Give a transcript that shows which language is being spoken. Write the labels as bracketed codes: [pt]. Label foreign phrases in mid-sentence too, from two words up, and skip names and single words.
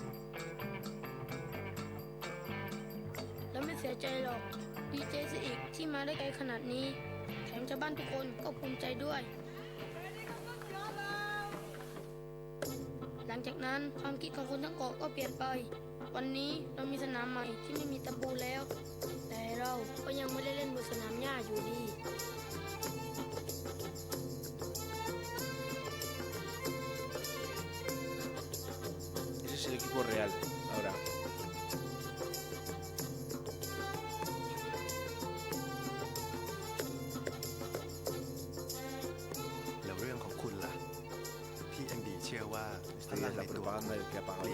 [th] เราไม่เสียใจหรอกดีใจซะอีกที่มาได้ไกลขนาดนี้แถมชาวบ้านทุกคนก็ภูมิใจด้วยหลังจากนั้นความคิดของคนทั้งเกาะก็เปลี่ยนไปวันนี้เรามีสนามใหม่ที่ไม่มีตะปูแล้วแต่เราก็ยังไม่ได้เล่นบนสนามหญ้าอยู่ดี [es] Ese es el equipo real ahora. Esta es la propaganda del que ha pagado.